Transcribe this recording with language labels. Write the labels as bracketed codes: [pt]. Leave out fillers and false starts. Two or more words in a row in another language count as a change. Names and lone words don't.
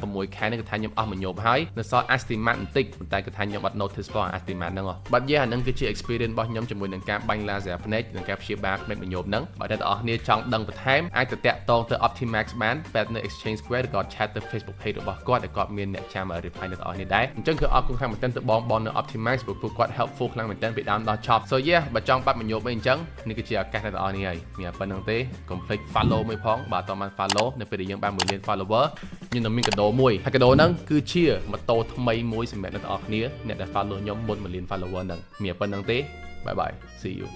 [km] 6 ខែនេះគឺថាខ្ញុំអស់មញោបហើយនៅសល់ astigmat បន្តិចប៉ុន្តែគឺថាខ្ញុំអត់ notice ផង astigmat ហ្នឹងបាត់យាអាហ្នឹងគឺជា experience របស់ខ្ញុំជាមួយនឹងការបាញ់ laser ភ្នែកនិងការព្យា បាលភ្នែកមញោបហ្នឹងបើអ្នកទាំងអស់គ្នាចង់ដឹងបន្ថែមអាចទៅតាក់ទងទៅ Optimax បានពេទ្យនៅ Exchange Square ឬក៏ chat ទៅ Facebook page របស់គាត់ដែលគាត់មានអ្នកចាំ reply អ្នកទាំងអស់គ្នាដែរអញ្ចឹងគឺអរគុណខ្លាំងមែនទែនទៅបងនៅ Optimax ព្រោះគាត់ helpful ខ្លាំងមែនទែនពីដើមដល់ចប់ [en] so yeah [km] បើចង់បាត់មញោបអីអញ្ចឹងនេះគឺជាឱកាសអ្នកទាំងអស់គ្នាហើយមានប៉ុណ្្នឹងទេកុំភ្លេច follow មួយផងបើអត់បាន follow នៅពេលដែលយើងបាន1លាន follower ខ្ញុំនឹងមានកាដូមួយហើយកាដូហ្នឹងគឺជាម៉ូតូថ្មីមួយសម្រាប់អ្នកទាំងអស់គ្នាអ្នកដែល follow ខ្ញុំមុន1លាន follower ហ្នឹងមានប៉ុណ្្នឹងទេ [en] bye bye see you